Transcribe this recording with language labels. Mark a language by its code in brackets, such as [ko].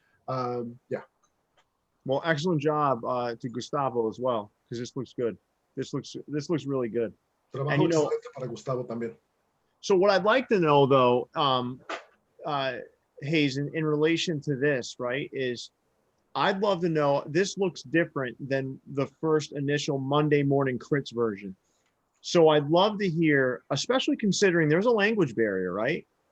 [en] Yeah. Well, excellent job to Gustavo as well, because this looks good. This looks really good. [es] Trabajo excelente para Gustavo también. [en] So what I'd like to know, though, Hayes, in relation to this, right, is I'd love to know, this looks different than the first initial Monday morning crits version. So I'd love to hear, especially considering there's a language barrier, right?